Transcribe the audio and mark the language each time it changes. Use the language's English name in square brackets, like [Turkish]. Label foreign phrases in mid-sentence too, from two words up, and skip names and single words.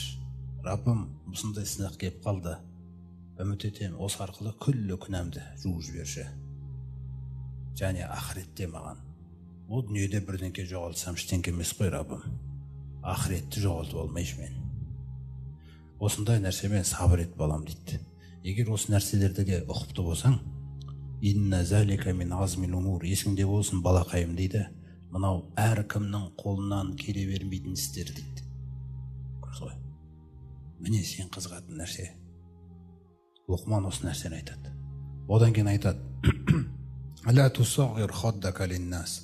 [Kazakh] Раббым, осындай сынақ келіп қалды. Үміт етемін, осы арқылы күллі күнәмді жуып жіберші. Және ақыретте маған, ол дүниеде бірдеңке жоғалтсам ештеңке емес қой, Раббым. Ақыретті жоғалтып алмайшы мен. Осындай нәрсемен сабыр ет балам дейді. Егер осы нәрселердегі ұқыпты болсаң, [Arabic] إن ذلك من عزم الأمور, [Kazakh] есіңде болсын балақайым дейді. Мынау әркімнің қолынан келе бермейтін істер дейді. Көрсіз ғой. Міне сен қызығатын нәрсе. Лұқман осы нәрсені айтады. Одан кейін айтады: [Arabic] لا تصعر خدك للناس.